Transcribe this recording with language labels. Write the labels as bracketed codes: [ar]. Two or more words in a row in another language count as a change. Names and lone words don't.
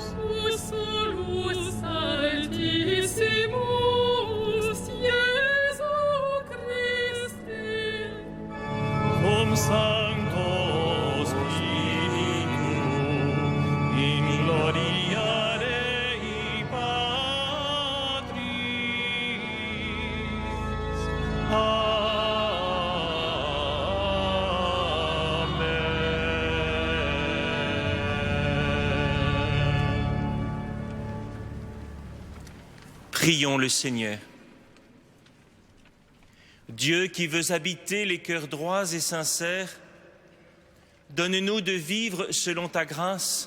[la] tu solus altissimus, Iesu Christe, cum Sancto Spiritu, in gloria Dei Patris. Amen. [fr] Prions le Seigneur. Dieu qui veux habiter les cœurs droits et sincères, donne-nous de vivre selon ta grâce.